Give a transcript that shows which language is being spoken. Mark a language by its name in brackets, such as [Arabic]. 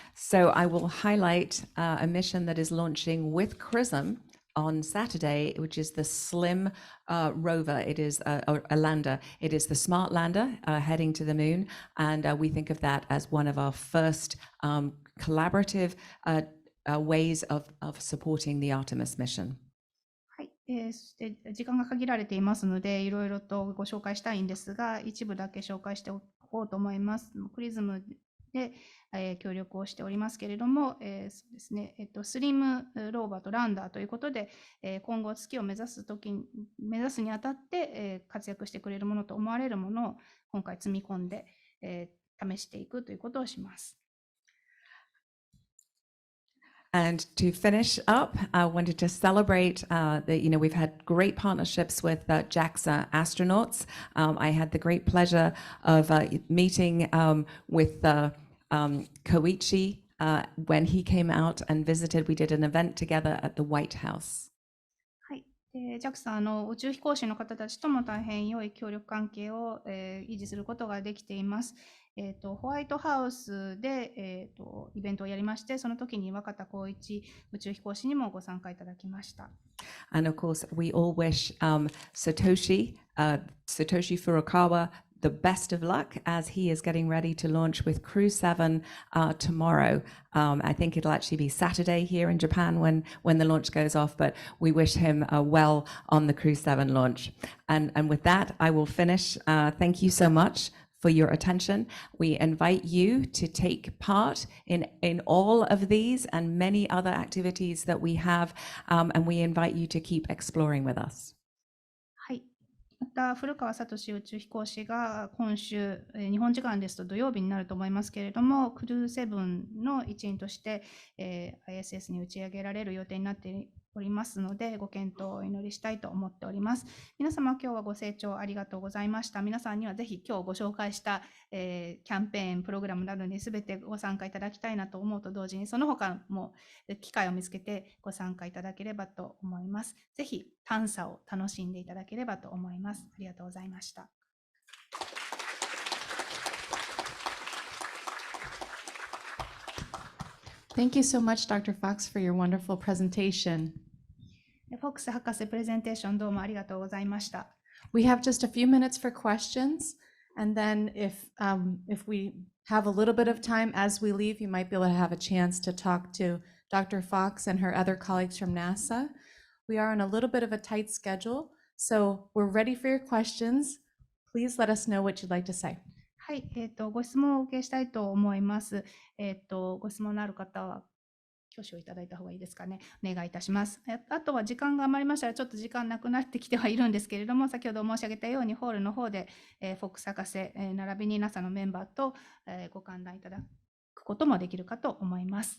[English] So I will highlight a mission that is launching with Chrism on Saturday, which is the SLIM rover. It is a lander. It is the smart lander heading to the moon. And we think of that as one of our first collaborative ways of supporting the Artemis mission. [Japanese] そして時間が限られていますので、いろいろとご紹介したいんですが、一部だけ紹介しておこうと思います。クリズムで、協力をしておりますけれども、そうですね、スリムローバーとランダーということで、今後月を目指すにあたって、活躍してくれるものと思われるものを今回積み込んで、試していくということをします。 [English] And to finish up, I wanted to celebrate that, we've had great partnerships with JAXA astronauts. I had the great pleasure of meeting with Koichi when he came out and visited. We did an event together at the White House. [Japanese] JAXA の宇宙飛行士の方たちとも大変良い協力関係を、維持することができています。ホワイトハウスで、イベントをやりまして、その時に若田光一宇宙飛行士にもご参加いただきました。 [English] And of course, we all wish Satoshi Furukawa the best of luck as he is getting ready to launch with Crew 7 tomorrow. I think it'll actually be Saturday here in Japan when the launch goes off, but we wish him well on the Crew 7 launch. And with that, I will finish. Thank you so much for your attention. We invite you to take part in all of these and many other activities that we have, and we invite you to keep exploring with us. [Japanese] また古川聡宇宙飛行士が今週、日本時間ですと土曜日になると思いますけれども、クルー7の一員として、ISS に打ち上げられる予定になっておりますので、ご検討をお祈りしたいと思っております。皆様、今日はご清聴ありがとうございました。皆さんにはぜひ今日ご紹介した、キャンペーン、プログラムなどにすべてご参加いただきたいなと思うと同時に、その他も機会を見つけてご参加いただければと思います。ぜひ探査を楽しんでいただければと思います。ありがとうございました。 [English] Thank you so much, Dr. Fox, for your wonderful presentation. [Japanese] フォックス博士プレゼンテーションどうもありがとうございました。 [English] We have just a few minutes for questions, and then if we have a little bit of time as we leave, you might be able to have a chance to talk to Dr. Fox and her other colleagues from NASA. We are on a little bit of a tight schedule, so we're ready for your questions. Please let us know what you'd like to say. [Japanese] はい、ご質問をお受けしたいと思います。ご質問のある方は挙手をいただいた方がいいですかね。お願いいたします。あとは時間が余りましたら、ちょっと時間なくなってきてはいるんですけれども、先ほど申し上げたように、ホールの方で、フォックス博士、並びに NASA のメンバーと、ご歓談いただくこともできるかと思います。